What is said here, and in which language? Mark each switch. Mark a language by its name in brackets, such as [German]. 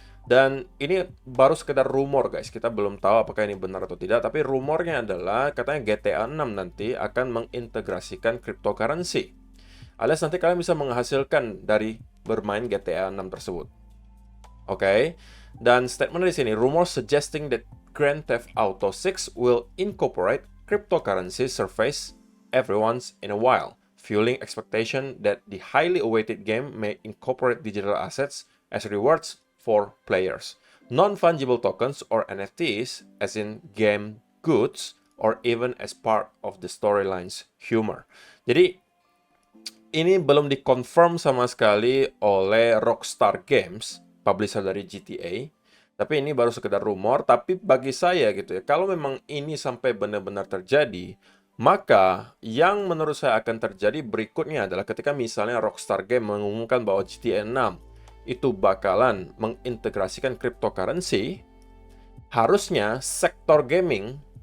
[Indonesian] Dan ini baru sekedar rumor guys, kita belum tahu apakah ini benar atau tidak, tapi rumornya adalah katanya GTA 6 nanti akan mengintegrasikan cryptocurrency. Alias nanti kalian bisa menghasilkan dari bermain GTA 6 tersebut. Oke. [English] Dan statement di sini, rumor suggesting that Grand Theft Auto 6 will incorporate cryptocurrency surface every once in a while, fueling expectation that the highly awaited game may incorporate digital assets as rewards for players. Non-fungible tokens or NFTs, as in game goods, or even as part of the storyline's humor. [Indonesian] Jadi, ini belum dikonfirm sama sekali oleh Rockstar Games, publisher dari GTA. Tapi ini baru sekedar rumor, tapi bagi saya gitu ya, kalau memang ini sampai benar-benar terjadi, maka yang menurut saya akan terjadi berikutnya adalah ketika misalnya Rockstar Games mengumumkan bahwa GTA 6 itu bakalan mengintegrasikan cryptocurrency, harusnya sektor gaming,